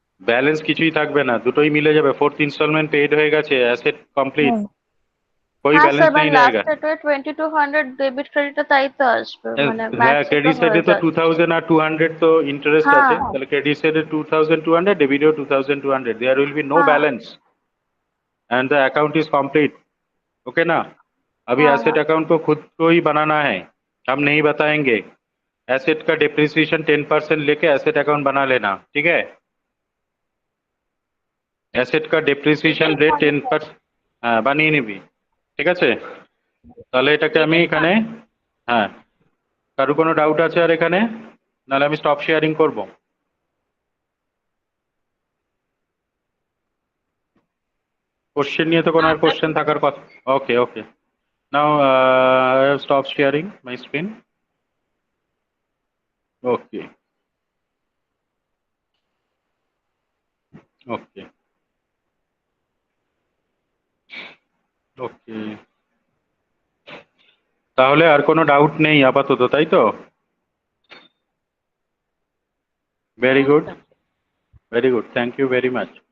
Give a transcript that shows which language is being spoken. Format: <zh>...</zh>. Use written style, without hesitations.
<bn>Balance কিছুই থাকবে না, দুটোই মিলে যাবে, ফোর্থ ইনস্টলমেন্ট পেইড হয়ে গেছে, অ্যাসেট কমপ্লিট, হ্যাঁ।</bn> <hi>कोई हाँ बैलेंस सर, नहीं मैंने रहेगा। लास्ट डेट 2200 डेबिट क्रेडिट</hi> <bn>তাই তো আসবে, মানে হ্যাঁ,</bn> <en>max</en> <bn>ক্রেডিট সাইডে তো 2000 আর 200 তো ইন্টারেস্ট হ্যাঁ। আছে, তাহলে ক্রেডিট সাইডে 2200, ডেবিটেও 2200,</bn> <en>there will be no</en> <hi>हाँ।</hi> <en>Balance and the account is complete, okay ना।</en> <hi>अभी हाँ,</hi> <en>asset</en> <hi>हाँ। अकाउंट को खुद को ही बनाना है, हम नहीं बताएंगे, एसेट का डिप्रिसिएशन 10% लेके एसेट अकाउंट बना लेना, ठीक है, एसेट का डिप्रिसिएशन रेट 10%,</hi> <bn>হ্যাঁ বানিয়ে নিবি, ঠিক আছে। তাহলে এটাকে আমি এখানে, হ্যাঁ কারো কোনো ডাউট আছে আর এখানে, নাহলে আমি স্টপ শেয়ারিং করব। কোশ্চেন নিয়ে তো কোনো আর কোশ্চেন থাকার কথা, ওকে ওকে,</bn> <en>now I have stop sharing my screen,</en> <bn>ওকে ওকে ওকে, তাহলে আর কোনো ডাউট নেই আপাতত, তাই তো, very good very good,</bn> <en>Thank you very much.</en>